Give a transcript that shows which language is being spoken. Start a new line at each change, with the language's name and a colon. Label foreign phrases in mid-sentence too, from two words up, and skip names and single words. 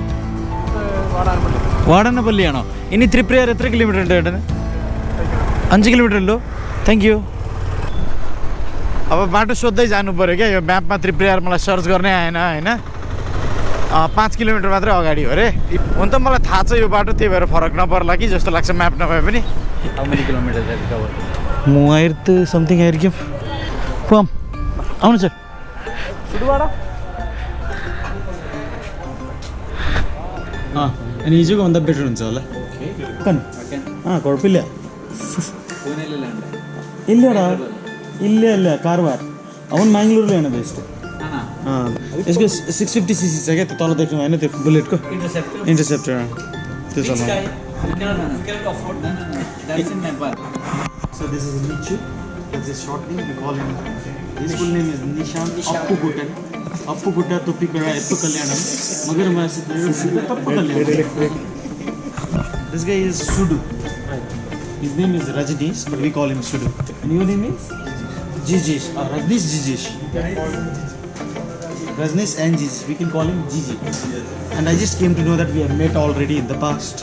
Malayalam: വാടാനപ്പള്ളിയാണോ? ഇനി തൃപ്രയാർ എത്ര കിലോമീറ്റർ ഉണ്ട് ചേട്ടന്?
Nepali: 5 किलोमिटर लो.
English: thank you.
Nepali: अब बाटो सोध्दै जानु पऱ्यो क्या, यो म्यापमा त्रिपुरार मलाई सर्च गर्ने आएन होइन. 5 किलोमिटर मात्रै अगाडि हो अरे. हुन त मलाई थाहा छ यो बाटो, त्यही भएर फरक नपर्ला कि जस्तो लाग्छ म्याप नभए पनि.
Malayalam: മൂവായിരത്തി സംതിങ് ആയിരിക്കും. പോവാം. ആവണം സാർ.
Nepali: अनि हिजोको भन्दा बेटर हुन्छ होला.
Malayalam: കുഴപ്പമില്ല. ഇല്ല कारवार. അവൻ മാംഗ്ലൂരിലാണ് ബെസ്റ്റ്.
Nepali: यसको 650cc छ क्या, त्यो तल देख्नु होइन, त्यो बुलेटको इन्टरसेप्टर त्यो छ.
English: So this is Nichu. That's his short name. We call him. His full name is Nishan Appu Guttan. Appu Gutta Tuppikara Eppu Kalyanam. Magar Masit Tappu Kalyanam. This guy is Sudu. His name is Rajneesh, but we call him Sudu. And your name is? Jijesh. Rajneesh Jijesh. Rajneesh and Jijesh. We can call him Jiji. And I just came to know that we have met already in the past.